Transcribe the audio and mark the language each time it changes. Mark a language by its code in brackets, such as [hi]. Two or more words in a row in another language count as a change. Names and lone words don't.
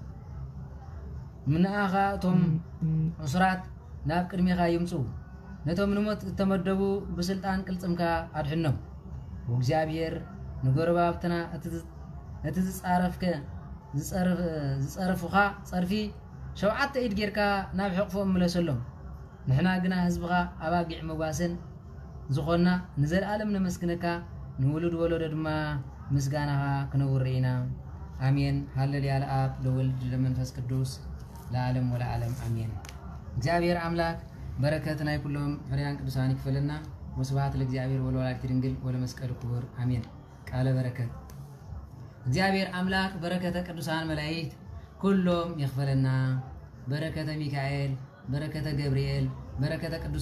[ti] ምንኣኻ እቶም ዕሱራት ናብ ቅድሜኻ ይምፁ ነቶም ንሞት እተመደቡ ብስልጣን ቅልጽምካ ኣድሕኖም ወእግዚአብሔር ንጎረባብትና እቲ ዝጸርፉኻ ጸርፊ 7 ኢድ ጌርካ ናብ ሕቕፎም ምለሰሎም ንሕና ግና ህዝብኻ ኣባጊዕ መጓሰን ዝኾና ንዘለዓለም ነመስግነካ ንውሉድ ወለዶ ድማ ምስጋናኻ ክነውር ኢና አሜን [gez] ሃሌሉያ ለአብ ለወልድ ለመንፈስ ቅዱስ ለዓለም ወለዓለም አሜን [ti] እግዚአብሔር አምላክ በረከት ናይ ኩሎም ፍሬያን ቅዱሳን ይክፈለና [gez] ወስብሐት ለእግዚአብሔር ወለወላዲቱ ድንግል ወለመስቀሉ ክቡር አሜን ቃለ በረከት እግዚአብሔር አምላክ በረከተ ቅዱሳን መላእክት [ti] ኩሎም ይክፈለና [gez] በረከተ ሚካኤል በረከተ ገብርኤል በረከተ ቅዱስ